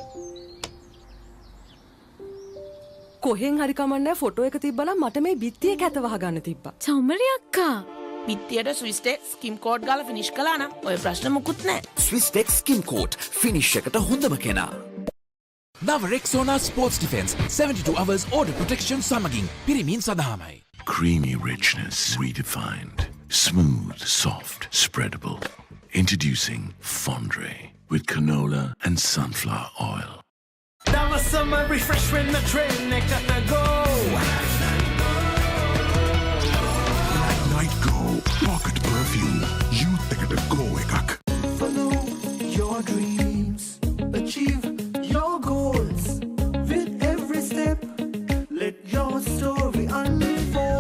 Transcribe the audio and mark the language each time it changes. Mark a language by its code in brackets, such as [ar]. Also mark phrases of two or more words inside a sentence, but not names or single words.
[si] කොහෙන් හරි කමන්නේ ෆොටෝ එක තිබ්බනම් මට මේ බිත්තිය කැත වහගන්න තිබ්බා. චමරි අක්කා බිත්තියට ස්විස් ටෙක් [en] skim code [si] ගාලා ෆිනිෂ් කළා නම් ඔය ප්‍රශ්න මුකුත් නැහැ. ස්විස් ටෙක් [en] skim coat finish [si] එකට හොඳම කෙනා. නව රෙක්සෝනා ස්පෝර්ට්ස් ඩිෆෙන්ස් [en] 72 hours order protection [si] සමගින් පිරිමින් සඳහාමයි. [en] Creamy richness redefined. Smooth, soft, spreadable. Introducing Fondre with canola and sunflower oil. [si] දවසම refresh වෙන්න train එකට go. [en] Night Go. Pocket perfume. Youth [si] එකට go එකක්. [en] Follow your dreams, achieve your goals. With every step, let your story unfold.